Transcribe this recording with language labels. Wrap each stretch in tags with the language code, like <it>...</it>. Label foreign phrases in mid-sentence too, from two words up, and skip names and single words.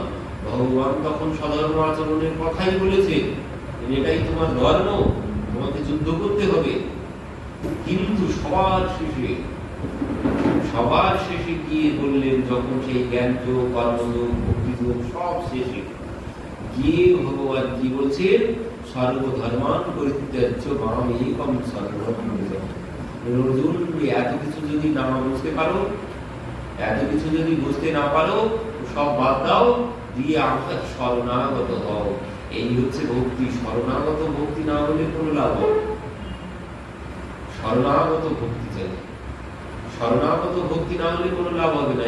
<bn>ভগবান তখন সধর্ম আচরণের কথাই বলেছে, এটাই তোমার ধর্ম, তোমাকে যুদ্ধ করতে হবে। কিন্তু সবার শেষে গিয়ে বললেন, যখন সেই জ্ঞান যোগ, কর্মযোগ, ভক্তিযোগ সব শেষে গিয়ে ভগবান কি বলছেন?</bn> <sa>সর্বধর্মান পরিত্যাজ্য মাম একম শরণম ব্রজ।</sa> <bn>অর্জুন, এত কিছু যদি না বুঝতে পারো, এত কিছু যদি বুঝতে না পারো, সব বাদ দাও, দিয়ে আমার শরণাগত হও। এই হচ্ছে ভক্তি। শরণাগত ভক্তি না হলে কোনো লাভ হবে? শরণাগত ভক্তি চাই। শরণাগত ভক্তি না হলে কোনো লাভ হবে না।</bn>